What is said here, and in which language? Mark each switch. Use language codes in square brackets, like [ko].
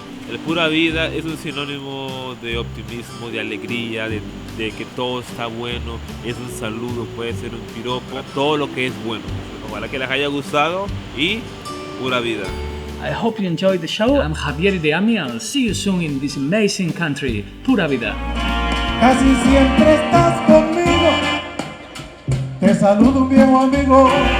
[es] El Pura Vida es un sinónimo de optimismo, de alegría, de que todo está bueno. Es un saludo, puede ser un piropo, todo lo que es bueno. Ojalá que les haya gustado y Pura Vida. [en] I hope you enjoyed the show. I'm Javier Ideami and I'll see you soon in this amazing country, Pura Vida. [es] Casi siempre estás conmigo. Te saludo, un viejo amigo.